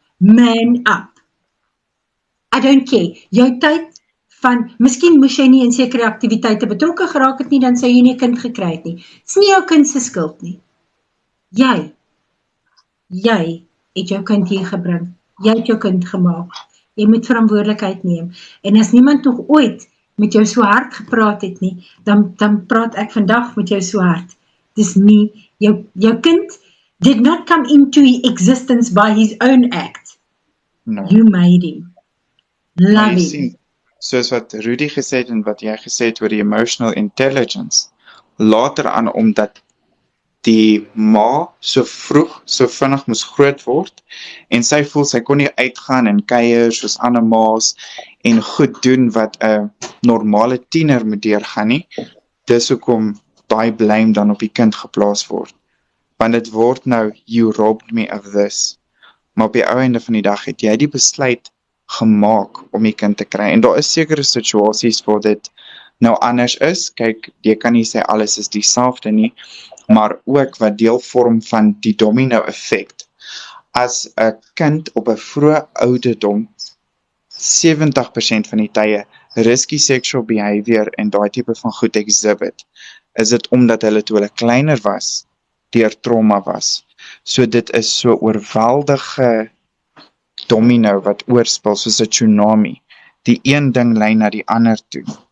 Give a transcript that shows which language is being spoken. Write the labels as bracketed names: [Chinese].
[English] Man up. I don't care. [Afrikaans] Jou tyd van, miskien moes jy nie in sekere aktiwiteite betrokke geraak het nie, dan sou jy nie 'n kind gekry het nie. Dis nie jou kind se skuld nie. Jy het jou kind hier gebring. Jy het jou kind gemaak. Jy moet verantwoordelikheid neem. En as niemand nog ooit met jou so hard gepraat het nie, dan praat ek vandag met jou so hard. Dis nie, jou kind [English] did not come into existence by his own act. No. You made him. Love him. [Afrikaans] Soos wat Rudy gesê het en wat jy gesê het oor die emotional intelligence, later aan omdat die ma so vroeg, so vinnig moes groot word, en sy voel sy kon nie uitgaan en kuier soos ander ma's en goed doen wat 'n normale tiener moet deurgaan nie, dis hoekom daai blame dan op die kind geplaas word. Want dit word nou, [English] you robbed me of this. [Afrikaans] Maar op die ou einde van die dag het jy die besluit gemaak om die kind te kry. En daar is sekere situasies waar dit nou anders is. Kyk, jy kan nie sê alles is dieselfde nie, maar ook wat deel vorm van die domino effect. As 'n kind op 'n vroeë ouderdom 70% van die tye risky sexual behavior en daai tipe van goed exhibit, is dit omdat hulle toe hulle kleiner was, deur trauma was. So dit is so oorweldige domino wat oorspel soos 'n tsunami. Die een ding lei na die ander toe.